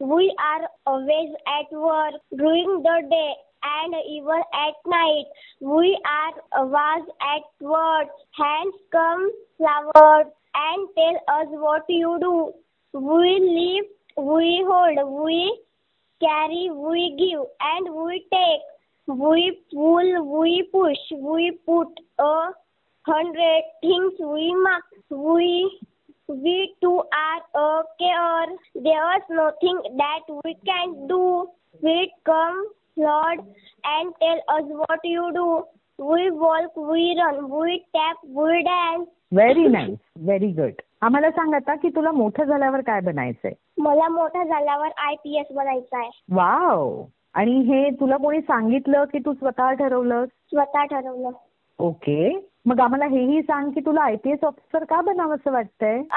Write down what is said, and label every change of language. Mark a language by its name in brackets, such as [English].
[English] We are always at work during the day and even at night. We are always at work. Hands come forward and tell us what you do. We lift, we hold, we carry, we give, and we take. We pull, we push, we put 100 things we must. We too are a care. There's nothing that we can't do. We come Lord and tell us what you do. We walk, we run, we tap, we dance. Very nice. Very good. [Marathi] आम्हाला सांग आता की तुला मोठं झाल्यावर काय बनायचंय? मला मोठं झाल्यावर IPS बनायचं आहे. वाव. आणि हे तुला कोणी सांगितलं की तू स्वतः ठरवलं? स्वतः ठरवलं. ओके. मग आम्हाला हेही सांग की तुला IPS ऑफिसर का बनावंसं वाटतंय?